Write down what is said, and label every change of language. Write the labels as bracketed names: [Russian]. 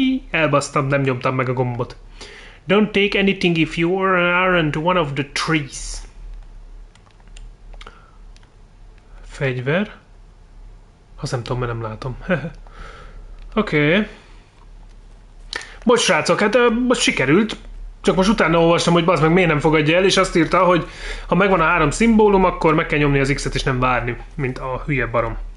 [Hungarian] Elbasztam, nem nyomtam meg a gombot. [English] Don't take anything if you aren't one of the trees. Fegyver. [Hungarian] Azt nem tudom, mert nem látom. Oké. Bocs, srácok, hát most sikerült. Csak most utána olvastam, hogy bazd meg miért nem fogadja el, és azt írta, hogy ha megvan a 3 szimbólum, akkor meg kell nyomni az X-et és nem várni, mint a hülye barom.